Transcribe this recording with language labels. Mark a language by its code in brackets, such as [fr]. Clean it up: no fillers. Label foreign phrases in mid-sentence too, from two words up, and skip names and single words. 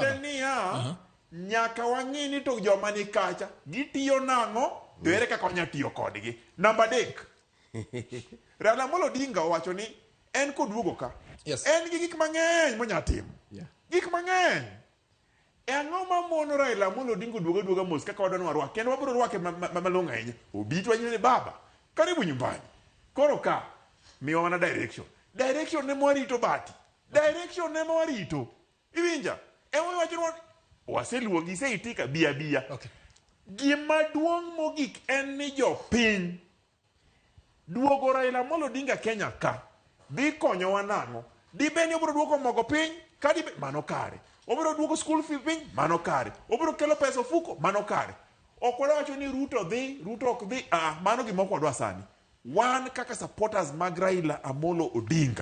[luo] tiende niya nyaka wang'i ni to joma ni kacha gitiyo nang'o to ere kaka wanya tiyo kodgi namba 3 Raila Amolo Odinga owacho ni en koduogo ka [en] Yes. [luo] en gi gik mang'eny monya timo gik mang'eny e ang'o mamono Raila Amolo Odinga duoga mos kaka wadwa warwake kendo wabiro rwake malong'o ahinya obitwa nyine [sw] baba karibu nyumbani [luo] koro ka miwa mana direction ne mwarito bati direction ne mwarito iwinja wacho waseluongi seitika bia [en] okay [luo] gima duong' mogik en ni jopiny duogo Raila Amolo Odinga Kenya ka dhi konyowa nang'o dibeni obiro duoko mogo piny ka mano kare obiro duoko [en] school fee [luo] piny mano kare obiro kelo pesa ofuko mano kare ok wacho ni Ruto ok dhi mano gima ok wadwa sani wan kaka supporters mag Raila Amolo Odinga